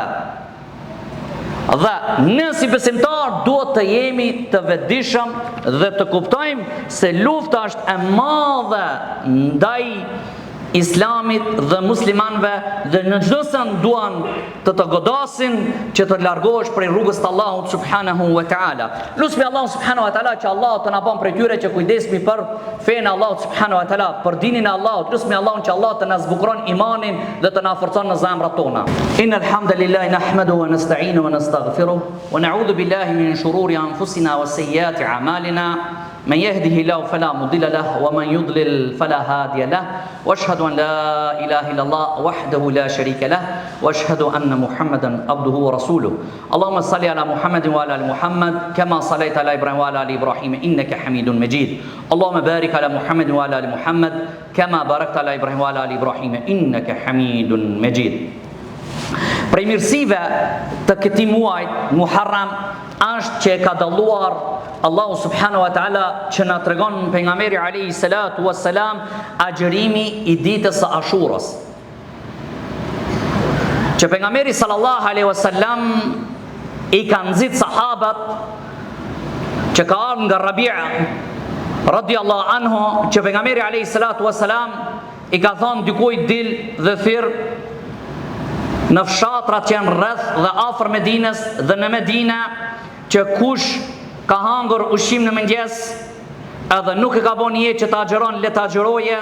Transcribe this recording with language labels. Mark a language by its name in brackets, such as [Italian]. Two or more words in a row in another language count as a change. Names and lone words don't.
[Albanian] Dhe ne si besimtar duhet të jemi të vetëdijshëm dhe të kuptojmë se lufta është e madhe ndaj Islamit dhe muslimanëve, dhe në çdo send duan të godasin që të largohesh prej rrugës të Allahut [Arabic] سبحانه وتعالى. [Albanian] Lutemi Allahun [Arabic] سبحانه وتعالى [Albanian] që Allah të na bën prej tyre që kujdesemi për fenë Allahut [Arabic] سبحانه وتعالى, [Albanian] për dinin e Allahut. Lutemi Allahun që Allah të na zbukron imanin dhe të na forcon në zemrat tona. [Arabic] إن الحمد لله نحمده ونستعينه ونستغفره ونعوذ بالله من شرور أنفسنا وسيئات أعمالنا. من يهده الله فلا مضل له ومن يضلل فلا هادي له واشهد ان لا اله الا الله وحده لا شريك له واشهد ان محمدا عبده ورسوله. اللهم صل على محمد وعلى ال محمد كما صليت على ابراهيم وعلى ال ابراهيم انك حميد مجيد. اللهم بارك على محمد وعلى ال محمد كما باركت على ابراهيم وعلى ال ابراهيم انك حميد مجيد. [Albanian] Prej mirësive të këtij muajit Muharram është që ka dalluar [Arabic] الله سبحانه وتعالى [Albanian] që na tregon pejgamberi [Arabic] عليه الصلاة والسلام [Albanian] agjërimi i ditës së Ashurës. Që pejgamberi [Arabic] صلى الله عليه وسلم [Albanian] i ka nxit sahabat që ka ardhur nga Rabi'a [Arabic] رضي الله عنه, [Albanian] që pejgamberi [Arabic] عليه الصلاة والسلام [Albanian] i ka thonë dikujt dil dhe thirr në fshatrat që janë rreth dhe afër Medinës dhe në Medinë, që kush ka hangur ushqim në mëngjes edhe nuk e ka bën jetë që ta agjeron, le ta agjeroje.